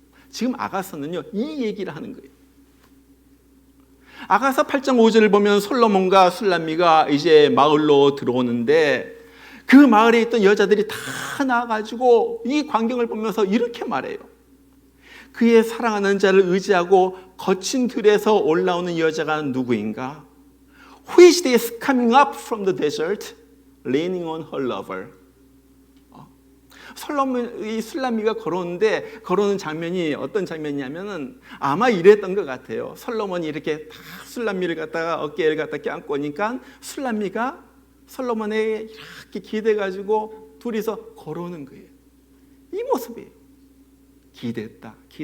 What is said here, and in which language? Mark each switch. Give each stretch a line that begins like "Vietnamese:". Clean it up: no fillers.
Korean: 지금 아가서는요, 이 얘기를 하는 거예요. 아가서 8장 5절을 보면 솔로몬과 술람미가 이제 마을로 들어오는데, 그 마을에 있던 여자들이 다 나와가지고 이 광경을 보면서 이렇게 말해요. 그의 사랑하는 자를 의지하고 거친 들에서 올라오는 여자가 누구인가?
English: Who is this coming up from the desert, leaning on her lover?
Korean: 이 술람미가 걸어오는데, 걸어오는 장면이 어떤 장면이냐면은 아마 이랬던 것 같아요. 솔로몬이 이렇게 다 술람미를 갖다가 어깨를 갖다 껴안고 오니까 술람미가 솔로몬에게 이렇게 기대가지고 둘이서 걸어오는 거예요. 이 모습이에요. 기댔다.